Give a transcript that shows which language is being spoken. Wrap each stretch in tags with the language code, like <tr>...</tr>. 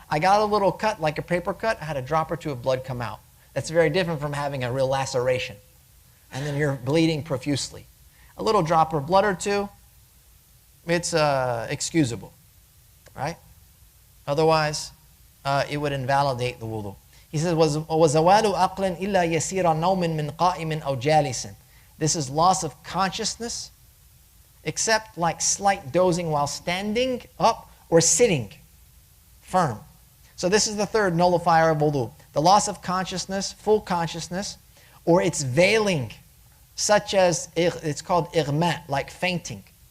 <en>I got a little cut, like a paper cut. I had a drop or two of blood come out. That's very different from having a real laceration. And then you're bleeding profusely. A little drop of blood or two, it's excusable, right? Otherwise, it would invalidate the wudu. He says,</en> <ar>وَزَوَالُ أَقْلٍ إِلَّا يَسِيرَ نَوْمٍ مِنْ قَائِمٍ أَوْ جَالِسٍ.</ar> <en>This is loss of consciousness, except like slight dozing while standing up or sitting firm. So this is the third nullifier of wudu. The loss of consciousness, full consciousness, or its veiling, such as, it's called ighma, like fainting.</en>